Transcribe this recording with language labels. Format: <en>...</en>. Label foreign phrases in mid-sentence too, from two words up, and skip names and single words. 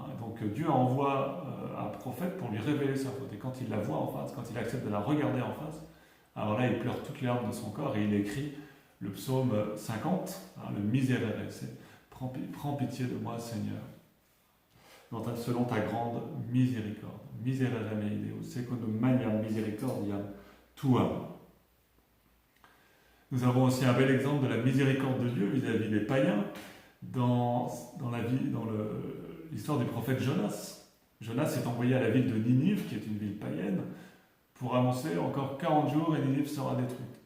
<fr>Donc Dieu envoie un prophète pour lui révéler sa faute. Et quand il la voit en face, quand il accepte de la regarder en face, alors là, il pleure toutes les larmes de son corps et il écrit le psaume 50, hein, le Miserere, c'est « Prends pitié de moi, Seigneur, selon ta grande miséricorde.</fr> <la>Miserere mei Deo, secondo magnam misericordiam tuam.</la> <fr>» Nous avons aussi un bel exemple de la miséricorde de Dieu vis-à-vis des païens dans l'histoire du prophète Jonas. Jonas est envoyé à la ville de Ninive, qui est une ville païenne, pour annoncer encore 40 jours et Ninive sera détruite.</fr>